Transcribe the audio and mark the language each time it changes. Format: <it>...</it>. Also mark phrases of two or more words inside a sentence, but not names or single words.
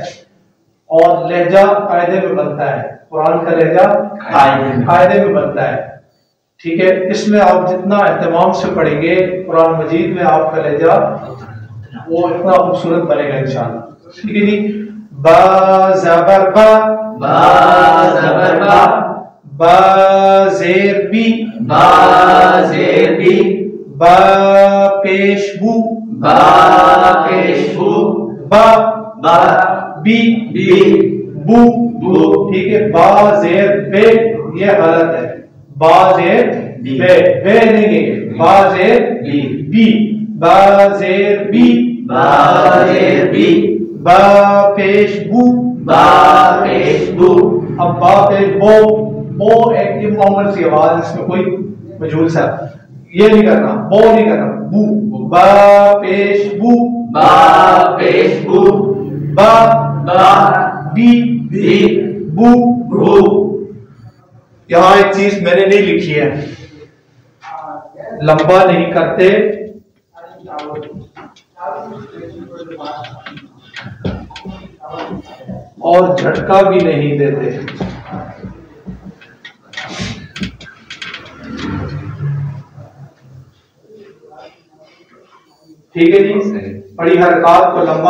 <ur>اور لہجہ قاعدے میں بنتا ہے، قرآن کا لہجہ قاعدے میں بنتا ہے، ٹھیک ہے. اس میں آپ جتنا اہتمام سے پڑھیں گے قرآن مجید میں، آپکا لہجہ وہ اتنا خوبصورت بنے گا ان شاء اللہ، ٹھیک ہے جی. با زبر با, बा زبر با با زیر بی با زیر بی با پیش بو با پیش بو با با بی بی بو بو ٹھیک ہے با زیر بے یہ غلط ہے با زیر بی بے بے نہیں ہے با زیر بی بی با زیر بی با زیر بی با پیش بو با پیش بو اب با پیش بو بو ایک معمول سی آواز اس میں کوئی مجھول سا یہ نہیں کرنا بو نہیں کرنا بو با پیش بو با پیش بو با با بی بی بو بو یہاں ایک چیز میں نے نہیں لکھی ہے لمبا نہیں کرتے اور جھٹکا بھی نہیں دیتے ٹھیک ہے جی بڑی حرکات کو لمبا</ur>